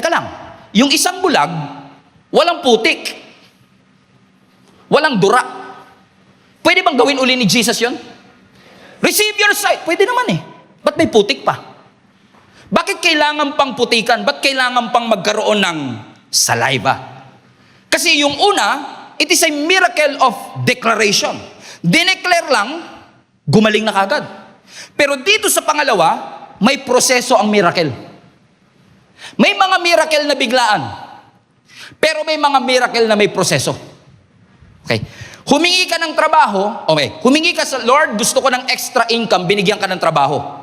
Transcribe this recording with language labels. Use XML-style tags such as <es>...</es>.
<tl>Teka lang, yung isang bulag, walang putik, walang dura. Pwede bang gawin uli ni Jesus yon?</tl> <en>Receive your sight.</en> <tl>Pwede naman Ba't may putik pa? Bakit kailangan pang putikan? Ba't kailangan pang magkaroon ng saliva? Kasi yung una,</tl> <en>it is a miracle of declaration.</en> <tl>Dineclare lang, gumaling na kagad. Pero dito sa pangalawa, may proseso ang miracle. May mga miracle na biglaan. Pero may mga miracle na may proseso. Okay. Humingi ka ng trabaho, humingi ka sa Lord, gusto ko ng extra income, binigyan ka ng trabaho.</tl>